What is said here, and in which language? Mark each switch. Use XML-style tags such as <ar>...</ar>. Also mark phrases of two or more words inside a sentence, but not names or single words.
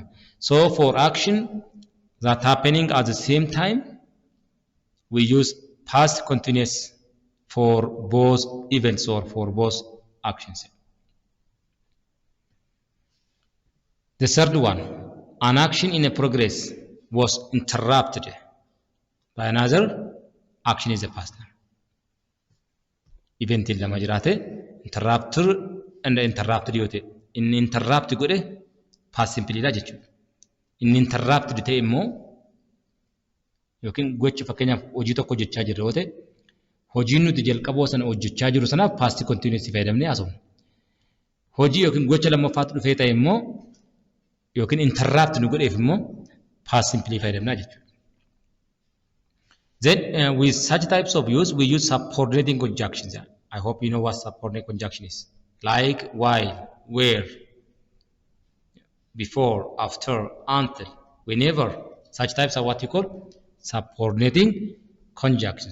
<en>So for action that happening at the same time, we use past continuous for both events or for both actions. The third one, an action in a progress was interrupted by another action is the past. Event</en> <om>lama jiraate</om> <en>interrupter and interrupted yote.</en> <om>In interrupt godhe</om> <en>past simple</en> <om>dha jechuudha. In interrupted ta'e immoo yookiin gochi fakkeenyaaf hojii tokko hojjechaa jirra yoo ta'e hojiin nuti jalqaboo sana hojjechaa jiru sanaaf</om> <en>past continuous</en> <om>fayyadamnee haasofna. Hojii yookiin gocha lammaffaatti dhufee ta'e immoo yookiin interrupt nu godheef immoo</om> <en>past simple</en> <om>fayyadamna jechuudha.</om> <en>Then with such types of use we use subordinating conjunctions. I hope you know what subordinate conjunction is. Like while, where, before, after, until, whenever. Such types are what you call subordinating conjunctions.</en>